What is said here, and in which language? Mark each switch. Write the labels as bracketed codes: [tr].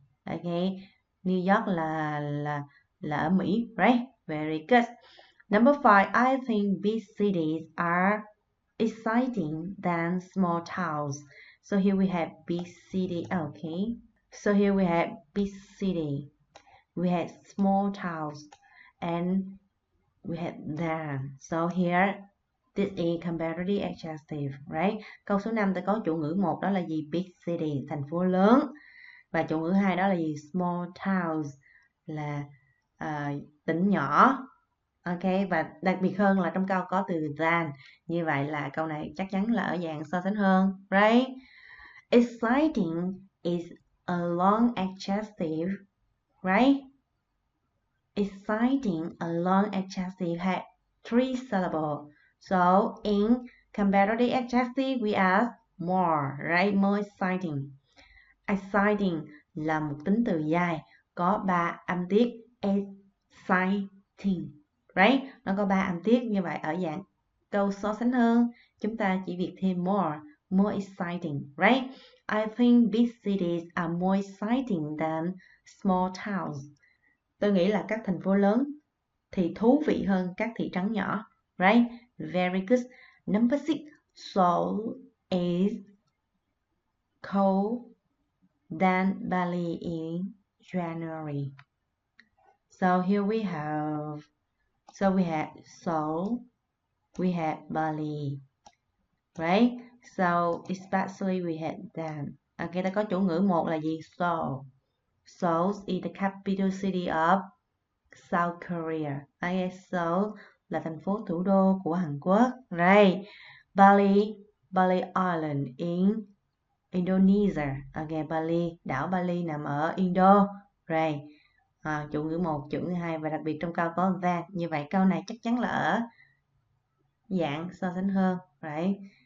[vi] Okay, New York là ở Mỹ, right? [en] Very good. Number 5, I think big cities are exciting than small towns. So here we have big city. Okay, so here we have big city. We had small towns and we had than. So here this is comparative adjective, right? [vi] Câu số 5 ta có chủ ngữ 1 đó là gì? Big city, thành phố lớn. Và chủ ngữ 2 đó là gì? [en] Small towns, [vi] là tỉnh nhỏ. Ok, và đặc biệt hơn là trong câu có từ than. Như vậy là câu này chắc chắn là ở dạng so sánh hơn, right? [en] Exciting is a long adjective, right? Exciting, a long adjective had 3 syllables. So in comparative adjective we add more, right? More exciting. [vi] Exciting là một tính từ dài có 3 âm tiết. Exciting, right? Nó có 3 âm tiết. Như vậy ở dạng câu so sánh hơn chúng ta chỉ việc thêm more exciting, right? [en] I think big cities are more exciting than small towns. [vi] Tôi nghĩ là các thành phố lớn thì thú vị hơn các thị trấn nhỏ, right? [en] Very good. Number 6, Seoul is cold than Bali in January. So here we have Seoul, we have Bali, right? So especially we had than. [vi] Okay, ta có chủ ngữ 1 là gì? Seoul. [en] Seoul is the capital city of South Korea. [vi] Okay, Seoul là thành phố thủ đô của Hàn Quốc. [en] Right. Bali Island in Indonesia. [vi] Okay, đảo Bali nằm ở Indo. Right. Chủ ngữ 1, chủ ngữ 2 và đặc biệt trong câu có than. Như vậy câu này chắc chắn là ở dạng so sánh hơn. Right.